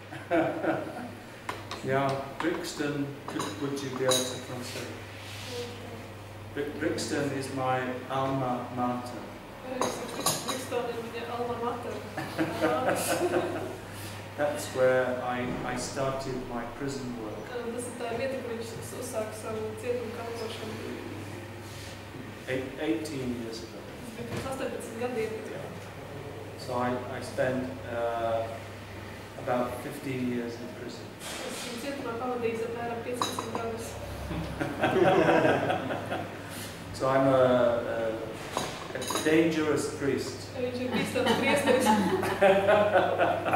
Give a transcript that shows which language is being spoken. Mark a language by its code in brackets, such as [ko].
[en] Yeah, Brixton, would you be able to translate? Brixton is my alma mater. Brixton is my alma mater. That's where I started my prison work. [lv] Tas ir tā vieta, kur viņš uzsāka savu cietumu kalpošanu. [en] 18 years ago. [lv] 18 gadiem. [en] So I spent about 15 years in prison. [lv] Esmu cietumā pavadījis apmēram 15 gadus. [en] So I'm a dangerous priest. [lv] Viņš ir bīstams priesteris.